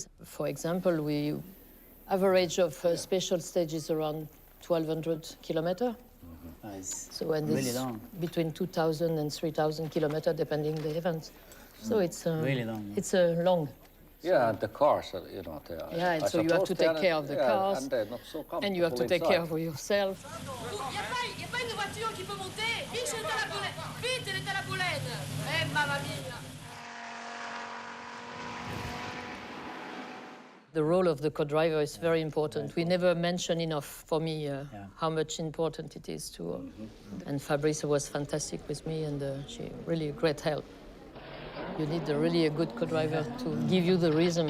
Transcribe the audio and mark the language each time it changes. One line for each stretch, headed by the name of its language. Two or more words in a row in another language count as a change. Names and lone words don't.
English: For example, we average of special stages around 1,200 kilometers. Nice. So and really it's long. between 2,000 and 3,000 kilometers, depending the event. So it's really long. It's a long. Yeah, and the cars, you know, they are. Yeah, and so you have to take care of the cars, and they're not so comfortable and you have to take care of yourself.
French: Il n'y a pas une voiture qui peut monter. Vite, elle est à la boulette. Vite, elle est à la boulette.
Italian: Eh, mamma mia.
English: The role of the co-driver is very important. We never mention enough, for me, how much important it is to. And Fabrice was fantastic with me, and she really a great help. You need really a good co-driver to give you the rhythm.